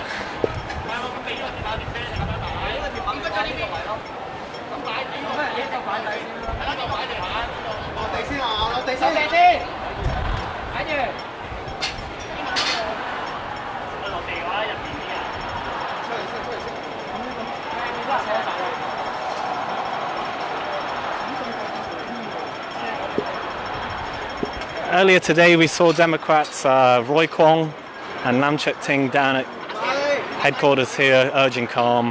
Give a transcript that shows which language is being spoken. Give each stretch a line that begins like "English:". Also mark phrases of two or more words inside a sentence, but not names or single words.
Cantonese: 係喎，咁俾呢個條碼條車咁樣擺。呢個條碼應該就呢個位咯。咁擺呢個咩？呢個擺底先啦。係啦，呢個擺地下。落地先啊！落地先。睇住。落地嘅話，入邊啲啊。出嚟先。
English: Earlier today we saw Democrats Roy Kwong and Lam Chek Ting down at headquarters here urging calm.